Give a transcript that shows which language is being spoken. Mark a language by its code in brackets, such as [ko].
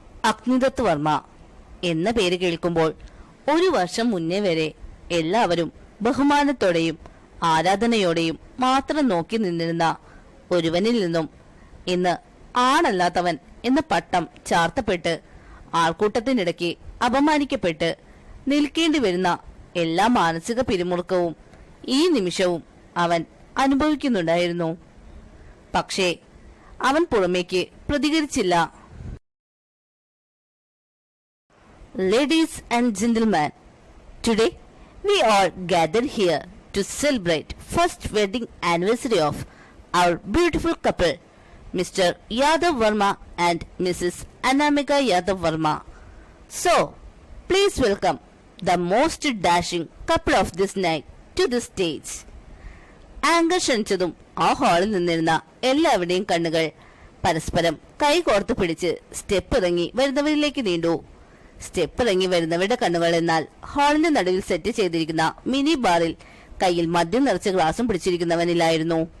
[ml] അഗ്നിദത്ത് വർമ്മ എന്ന പേര് കേൾക്കുമ്പോൾ 1 വർഷം മുന്നേ വരെ എല്ലാവരും ബഹുമാനത്തോടെയും ആരാധനയോടെയും മാത്രം നോക്കി നിന്നിരുന്ന ഒരുവനിൽ നിന്നും ഇന്ന് ആണല്ലാത്തവൻ എന്ന പട്ടം ചാർത്തപ്പെട്ട് ആൾക്കൂട്ടത്തിനിടയ്ക്ക് അപമാനിക്കപ്പെട്ട് നിൽക്കേണ്ടി വരുന്ന എല്ലാ മാനസിക പിരിമുറുക്കവും ഈ നിമിഷവും അവൻ അനുഭവിക്കുന്നുണ്ടായിരുന്നു. പക്ഷേ അവൻ പുറമേക്ക് പ്രതികരിച്ചില്ല. [en] Ladies and gentlemen, today we are gathered here to celebrate first wedding anniversary of our beautiful couple, Mr. Yadav Verma and Mrs. Anamika Yadav Verma. So, please welcome the most dashing couple of this night to the stage. [ml] Anchor ക്ഷണിച്ചതും ആ ഹാളിൽ നിന്നിരുന്ന എല്ലാവരുടെയും കണ്ണുകൾ പരസ്പരം കൈകോർത്ത് പിടിച്ച് step ഇറങ്ങി വരുന്നവരിലേക്ക് നീണ്ടു. സ്റ്റെപ്പ് ഇറങ്ങി വരുന്നവരുടെ കണ്ണുകൾ എന്നാൽ ഹാളിന്റെ നടുവിൽ സെറ്റ് ചെയ്തിരിക്കുന്ന മിനി ബാറിൽ കയ്യിൽ മദ്യം നിറച്ച ഗ്ലാസും പിടിച്ചിരിക്കുന്നവനിലായിരുന്നു.